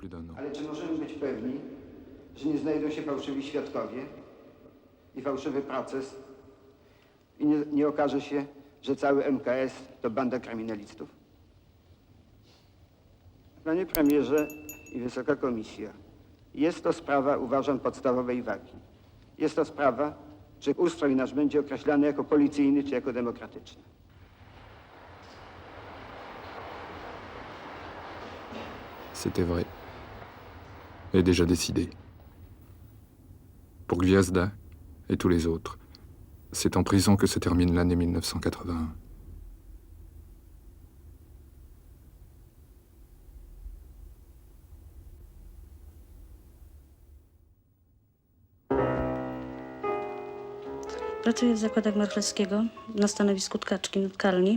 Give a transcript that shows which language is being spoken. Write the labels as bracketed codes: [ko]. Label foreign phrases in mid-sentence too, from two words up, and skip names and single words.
[pl] Ale czy możemy być pewni, że nie znajdą się fałszywi świadkowie i fałszywy proces i nie okaże się, że cały MKS to banda kryminalistów? Panie premierze i Wysoka Komisja, jest to sprawa, uważam, podstawowej wagi. Jest to sprawa, czy ustrój nasz będzie określany jako policyjny, czy jako demokratyczny. [fr] C'était vrai. Et déjà décidé. Pour Gwiazda et tous les autres, c'est en prison que se termine l'année 1981. [pl] Pracuję w zakładach Marchlewskiego na stanowisku tkaczki nutkalni.